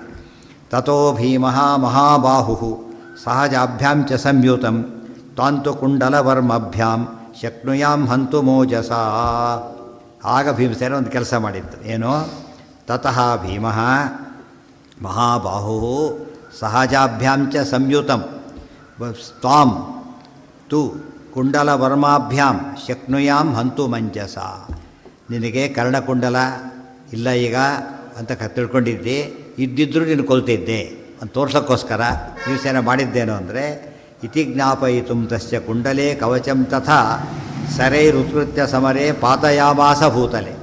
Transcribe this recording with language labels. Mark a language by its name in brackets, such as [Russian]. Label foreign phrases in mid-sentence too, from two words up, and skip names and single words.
[Sanskrit] ತಥೋ ಭೀಮಃ ಮಹಾಬಾಹು ಸಹಜಾಭ್ಯಾಂ ಚ ಸಂಯುತಂ ತಾಂತು ಕುಂಡಲವರ್ಮಭ್ಯಾಂ ಶಕ್ನುಯಾಂ ಹಂತು ಮೋಜಸ. [Kannada] ಆಗ ಭೀಮಸೇನ ಒಂದು ಕೆಲಸ ಮಾಡಿತ್ತು. ಏನು? [Sanskrit] ತತಃ ಭೀಮಃ ಮಹಾಬಾಹು ಸಹಜಾಭ್ಯಾಂ ಚ ಸಂಯುತಂ ತ್ವಾಂ ತು ಕುಂಡಲವರ್ಮಾಭ್ಯಾಂ ಶಕ್ನುಯಾಂ ಹಂತು ಮಂಜಸ. [Kannada] ನಿನಗೆ ಕರ್ಣಕುಂಡಲ ಇಲ್ಲ ಈಗ ಅಂತ ತಿಳ್ಕೊಂಡಿದ್ದೆ, ಇದ್ದಿದ್ದರೂ ನೀನು ಕೊಲ್ತಿದ್ದೆ ಅಂತ ತೋರ್ಸೋಕ್ಕೋಸ್ಕರ ಭೀಮಸೇನ ಮಾಡಿದ್ದೇನು ಅಂದರೆ [Sanskrit] ಇತಿ ಜ್ಞಾಪಯಿತು ತಸ್ಯ ಕುಂಡಲೇ ಕವಚಂ ತಥಾ ಸರೈರುತ್ಕೃತ್ಯ ಸಮರೇ ಪಾತಯಾಮಾಸ ಭೂತಲೆ.